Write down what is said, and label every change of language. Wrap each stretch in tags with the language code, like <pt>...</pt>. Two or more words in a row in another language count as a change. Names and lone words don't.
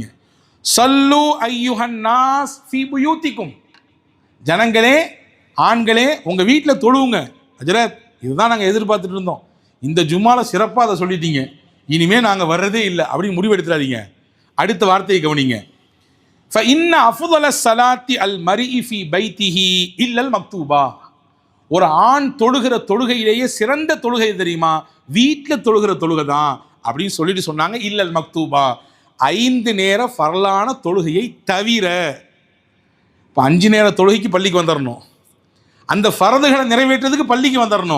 <ar>صلوا أيها الناس في بيوتكم.</ar> <ta>ஜனங்களே, ஆண்களே, உங்கள் வீட்டில் தொழுவுங்க. ஹஜ்ரத், இதுதான் நாங்கள் எதிர்பார்த்துட்டு இருந்தோம், இந்த ஜும்மாவில் சிறப்பாக அதை சொல்லிட்டீங்க, இனிமேல் நாங்கள் வர்றதே இல்லை அப்படின்னு முடிவெடுத்துடாதீங்க. அடுத்த வார்த்தையை கவனிங்க.</ta> <ar>فَإِنَّ أَفْضَلَ الصَّلَاةِ الْمَرْءِ فِي بَيْتِهِ إِلَّا الْمَكْتُوبَةَ.</ar> <ta>ஒரு ஆண் தொழுகிற தொழுகையிலேயே சிறந்த தொழுகை தெரியுமா? வீட்டில் தொழுகிற தொழுகை தான் அப்படின்னு சொல்லிட்டு சொன்னாங்க.</ta> <ar>إلا المكتوبة,</ar> <ta>5 நேர ஃபர்லான தொழுகையை தவிர. இப்போ 5 நேர தொழுகைக்கு பள்ளிக்கு வந்துடணும், அந்த ஃபரதுகளை நிறைவேற்றதுக்கு பள்ளிக்கு வந்துடணும்.</ta>